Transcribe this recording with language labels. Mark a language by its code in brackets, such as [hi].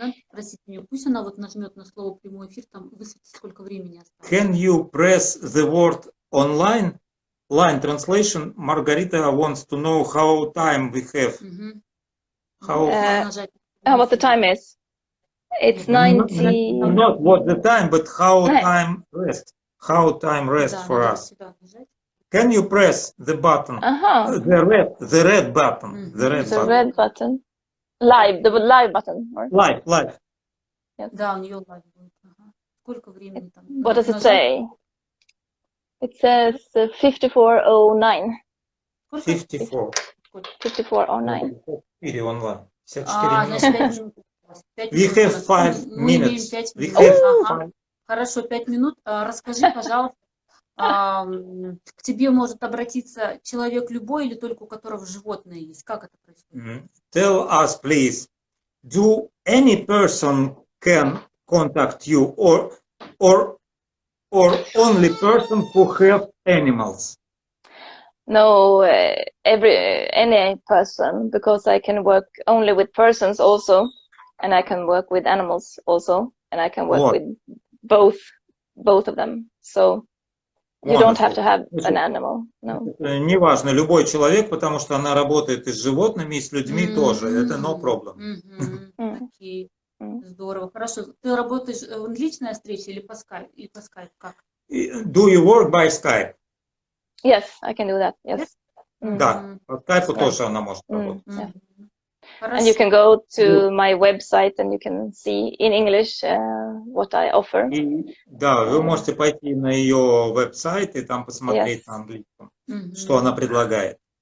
[ru] Спросить меня, пусть она вот нажмет на слово прямой эфир, там высветит, сколько времени осталось. [en] Can you press the word online? Line translation. Margarita wants to know how time we have. How what the time is? It's 90... Not what the time, but how time rest. How time rest for us. Can you press the button? The red button. The red button. Live, the live button. Or? Live. Yes. [ru] Да, у нее live будет. Сколько времени там? [en] What does it say? It says 54:09. 54. 54:09. [ru] 4 онлайн. 54 минут. [en] We have 5 minutes. We have 5 minutes. [ru] Хорошо, 5 минут. Расскажи, пожалуйста, к тебе может обратиться человек любой или только у которого животные есть? Как это происходит? [en] Tell us, please, do any person can contact you or only person who have animals? No, any person, because I can work only with persons also, and I can work with animals also, and I can work with both of them. So you don't have to have an animal. No. [ru] Неважно, любой человек, потому что она работает и с животными, и с людьми тоже. Это no problem. Окей. Здорово. Хорошо. Ты работаешь личная встреча или по скайпу? Как? [en] Do you work by Skype? Yes, I can do that. Yes. [ru] Да, по скайпу тоже она может работать. [en] And you can go to my website and you can see in English what I offer. [ru] Да, вы можете пойти на ее веб-сайт и там посмотреть на английском, что она предлагает.